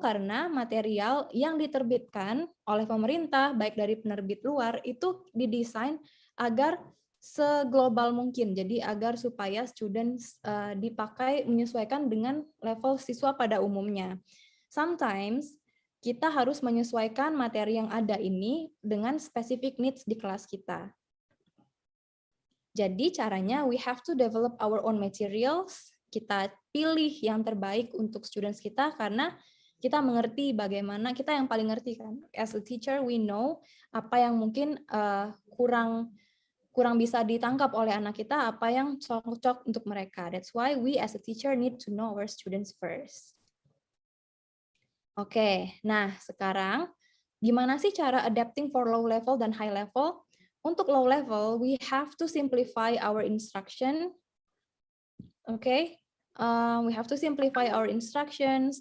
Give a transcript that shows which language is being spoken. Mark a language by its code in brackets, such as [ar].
[id] Karena material yang diterbitkan oleh pemerintah, baik dari penerbit luar, itu didesain agar seglobal mungkin. Jadi agar supaya students dipakai menyesuaikan dengan level siswa pada umumnya. [en] Sometimes [id] kita harus menyesuaikan materi yang ada ini dengan [en] specific needs [id] di kelas kita. Jadi caranya [en] we have to develop our own materials. [id] Kita pilih yang terbaik untuk students kita karena kita mengerti bagaimana, kita yang paling ngerti kan. [en] As a teacher we know [id] apa yang mungkin kurang bisa ditangkap oleh anak kita, apa yang cocok untuk mereka. [en] That's why we as a teacher need to know our students first. [id] Oke, nah sekarang gimana sih cara adapting for low level dan high level? [en] Untuk low level, we have to simplify our instruction. Okay, we have to simplify our instructions.